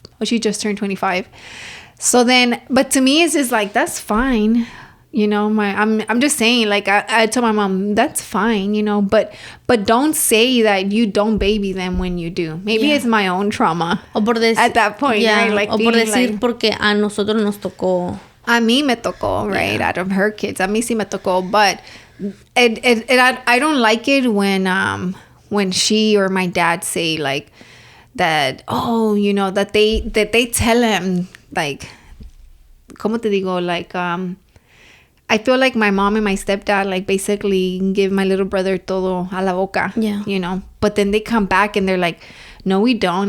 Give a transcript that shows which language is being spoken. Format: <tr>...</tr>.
<en>She just turned 25. So then, but to me, it's just like, that's fine. You know, I'm just saying, like, I tell my mom, that's fine, you know, but don't say that you don't baby them when you do. Maybe it's my own trauma at that point, right? Like,</en> <es>o por decir, porque a nosotros nos tocó. A mí me tocó,</es> <en>right? Out of her kids.</en> <es>A mí sí me tocó,</es> <en>but I don't like it when she or my dad say like that, oh, you know, that they tell him like,</en> <es>¿cómo te digo?</es> <en>Like, I feel like my mom and my stepdad like basically give my little brother</en> <es>todo a la boca,</es> <en>you know, but then they come back and they're like, no, we don't.</en>